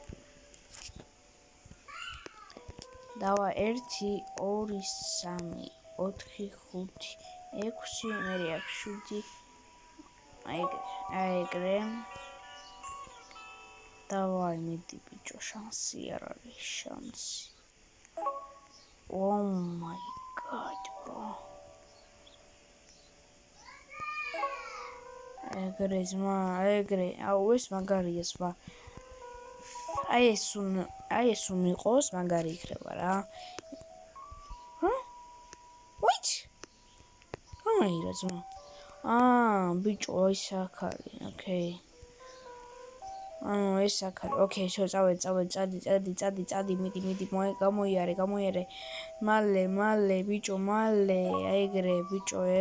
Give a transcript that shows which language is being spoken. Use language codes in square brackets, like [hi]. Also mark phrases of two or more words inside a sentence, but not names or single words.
[ka] დავა 1 2 3 4 5 6 მე 7 ეგრე დავაი მიდი ბიჭო შანსი არ არის შანსი [en] Oh my god bro [ka] ეგრე აუ ეს მაგარია სვა აი ეს მიყოს მაგარი იქნება რა Wait გამაირა ძმა ბიჭო ეს აქ არის ოკეი ეს აქ არის ოკეი შო წადი მიდი გამოიარე მალე ბიჭო მალე ეგრე ბიჭო